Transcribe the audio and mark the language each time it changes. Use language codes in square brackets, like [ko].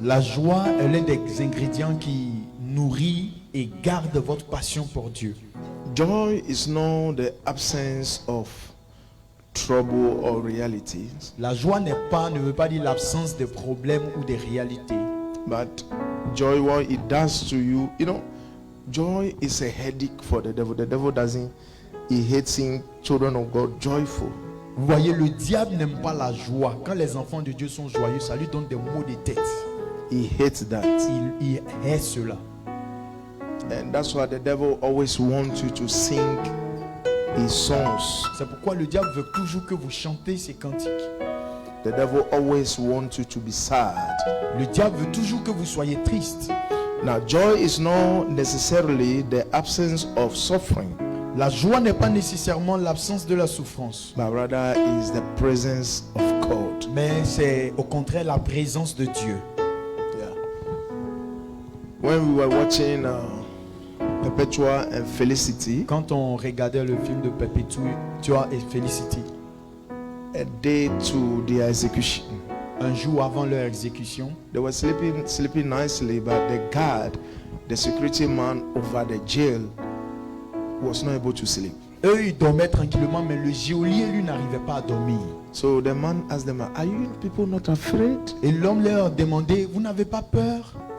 [fr] La joie est l'un des ingrédients qui nourrit et garde votre passion pour Dieu. [en] Joy is not the absence of trouble or realities. [fr] La joie ne veut pas dire l'absence de problèmes ou de réalités. [en] But joy, what it does to you, joy is a headache for the devil. The devil he hates seeing children of God joyful. [fr] Vous voyez, le diable n'aime pas la joie. Quand les enfants de Dieu sont joyeux, ça lui donne des maux de tête. [en] He hates that. [fr] Il hait cela. [en] And that's why the devil always wants you to sing his songs. [fr] C'est pourquoi le diable veut toujours que vous chantez ses cantiques. [en] The devil always wants you to be sad. [fr] Le diable veut toujours que vous soyez triste. [en] Now, joy is not necessarily the absence of suffering. [fr] La joie n'est pas nécessairement l'absence de la souffrance, [en] but rather is the presence of God. [fr] mais c'est au contraire la présence de Dieu. [en] Yeah. When we were watching Perpetua and Felicity, [fr] Quand on regardait le film de Perpetua et Felicity, [en] a day to their execution, [fr] un jour avant leur exécution, [en] they were sleeping nicely, but the guard, the security man over the jail, was not able to sleep. [fr] eux ils dormaient tranquillement, mais le geôlier lui n'arrivait pas à dormir. [en] So the man asked them, "Are you people not afraid?" [fr] Et l'homme leur demandait: vous n'avez pas peur?